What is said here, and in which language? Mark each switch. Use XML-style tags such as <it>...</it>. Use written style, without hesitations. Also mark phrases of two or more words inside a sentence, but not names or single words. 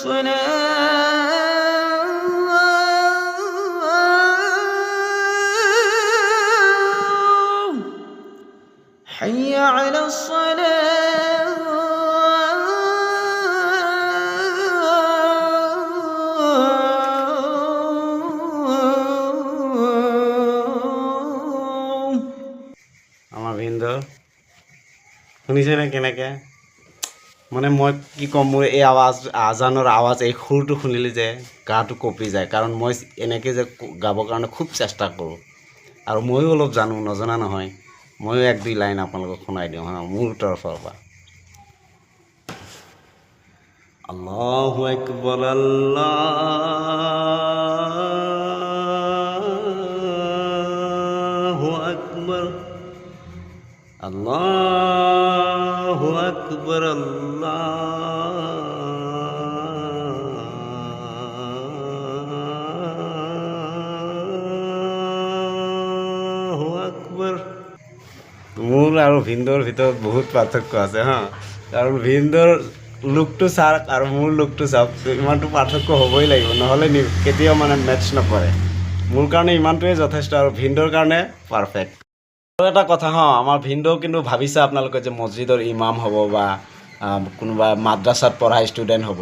<ar>الصلاة حي على الصلاة</ar> <as>আমাৰ ভিনদেউ শুনিছেনে কেনেকৈ? মানে মই কি ক'ম, মোৰ এই আজানৰ আৱাজ, এই সুৰটো শুনিলে যে গাটো কঁপি যায়। কাৰণ মই এনেকৈ যে গাবৰ কাৰণে খুব চেষ্টা কৰোঁ আৰু ময়ো অলপ জানো, নজনা নহয়। ময়ো এক দুই লাইন আপোনালোকক শুনাই দিওঁ হা, মোৰ তৰফৰ পৰা।</as> <ar>الله أكبر، الله أكبر، الله أكبر، الله أكبر.</ar> <as>মোৰ আৰু ভিনদেউৰ ভিতৰত বহুত পাৰ্থক্য আছে হা। কাৰণ ভিনদেউৰ লুকটো চাওক আৰু মোৰ লুকটো চাওক, ইমানটো পাৰ্থক্য হ'বই লাগিব, নহ'লে কেতিয়াও মানে মেটচ নকৰে। মোৰ কাৰণে ইমানটোৱে যথেষ্ট আৰু ভিনদেউৰ কাৰণে পাৰফেক্ট। আৰু এটা কথা হা, আমাৰ ভিনদেউ কিন্তু ভাবিছে আপোনালোকে যে মছজিদৰ ইমাম হ'ব বা কোনোবা মাদ্ৰাছাত পঢ়া ষ্টুডেণ্ট হ'ব।</as>